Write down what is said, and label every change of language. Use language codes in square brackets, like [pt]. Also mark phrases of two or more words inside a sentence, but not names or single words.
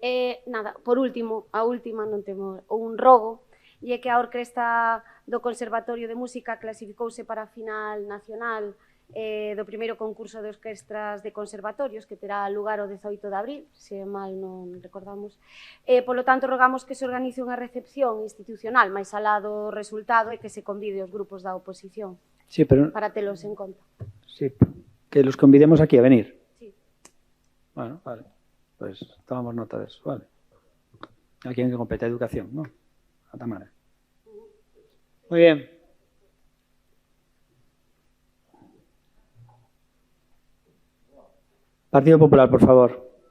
[gl] Nada, por último, a última non temos un rogo, e é que a Orquesta do Conservatorio de Música clasificouse para a final nacional do primeiro concurso de orquestras de conservatorios que terá lugar o 18 de abril, se mal non recordamos. Polo tanto, rogamos que se organice unha recepción institucional máis alá do resultado e que se convide os grupos da oposición para telos en conta. [es] Sí, que los convidemos aquí a venir. Sí. Bueno, vale. Pues tomamos nota de eso, vale. A quien que compete a educación, ¿no? A Tamara. Muy bien. Partido Popular, por favor.